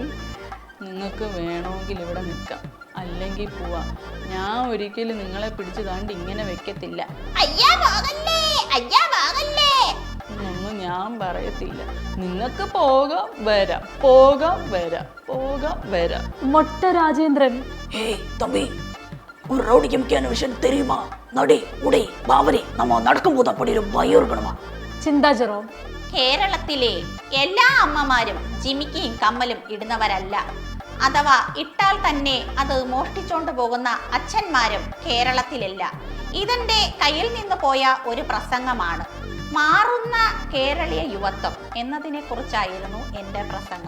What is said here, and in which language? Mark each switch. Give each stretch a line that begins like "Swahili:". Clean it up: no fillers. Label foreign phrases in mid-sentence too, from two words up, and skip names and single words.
Malayalam: നിങ്ങൾക്ക് വേണമെങ്കിൽ ഇവിടെ നിൽക്കാം, അല്ലെങ്കിൽ പോവാം. ഞാൻ ഒരിക്കലും നിങ്ങളെ പിടിച്ചു താണ്ട് ഇങ്ങനെ വെക്കത്തില്ല. ഒന്നും ഞാൻ പറയത്തില്ല. നിങ്ങൾക്ക് പോകാം വരാം. മൊട്ട രാജേന്ദ്രൻ.
Tamil: ஏய் தம்பி, ஒரு ரவுடிக்கு முக்கியமான விஷயம் தெரியுமா? நடி உடை பாவரி நம்ம நடக்கும்போது அப்படி ஒரு பயம் இருக்கணுமா?
Malayalam: ചിന്താ ജെറോം. കേരളത്തിലെ എല്ലാ അമ്മമാരും ജിമിക്കിയും കമ്മലും ഇടുന്നവരല്ല. അഥവാ ഇട്ടാൽ തന്നെ അത് മോഷ്ടിച്ചോണ്ട് പോകുന്ന അച്ഛന്മാരും കേരളത്തിലില്ല. ഇതെന്റെ കയ്യിൽ നിന്ന് പോയ ഒരു പ്രസംഗമാണ്. മാറുന്ന കേരളീയ യുവത്വം എന്നതിനെ കുറിച്ചായിരുന്നു എൻ്റെ പ്രസംഗം.